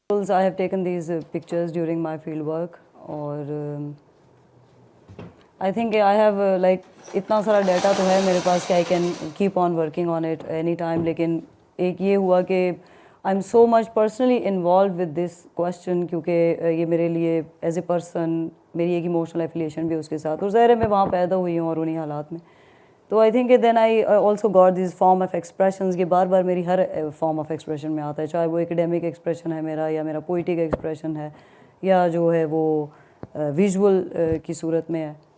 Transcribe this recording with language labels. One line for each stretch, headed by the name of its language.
English: I have taken these pictures during my field work اور I think I have like
Hindi: इतना सारा data तो है मेरे पास कि
English: I can keep on working on it any time.
Hindi: लेकिन एक ये हुआ कि
English: I'm so much personally involved with this question
Hindi: क्योंकि ये मेरे लिए as a person मेरी एक emotional affiliation भी उसके साथ, और ज़ाहिर है मैं वहाँ पैदा हुई हूँ और उन्हीं हालात में. तो
English: I think then I also got this form of expressions
Hindi: के बार बार मेरी हर फॉर्म ऑफ एक्सप्रेशन में आता है, चाहे वो एकेडमिक एक्सप्रेशन है मेरा या मेरा पोइटिक एक्सप्रेशन है या जो है वो विजुअल की सूरत में है.